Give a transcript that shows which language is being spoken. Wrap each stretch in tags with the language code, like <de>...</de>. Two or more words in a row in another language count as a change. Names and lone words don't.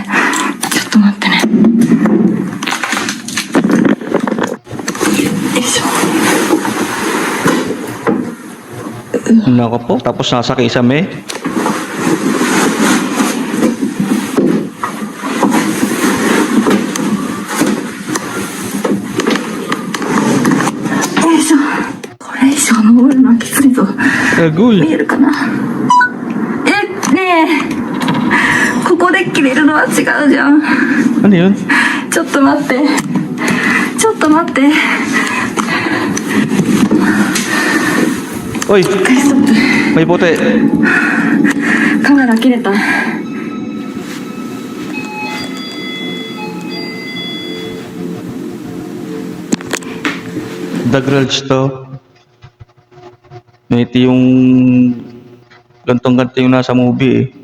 <ja>ちょっと待ってね。よいしょ。</ja> <tl>Nako po. Tapos nasa kisame. Agul.</tl> <ja>見えるかな。ねえ、ここで切れるのは違うじゃん。</ja> <tl>Ano yun?</tl> <ja>ちょっと待って、ちょっと待って。</ja> <tl>Oy,</tl> <ja>一回ストップ。</ja> <tl>may puti.</tl> <ja>カメラ切れた。</ja> <tl>The Grudge to. Ito yung gantong-ganto yung nasa movie eh.</tl>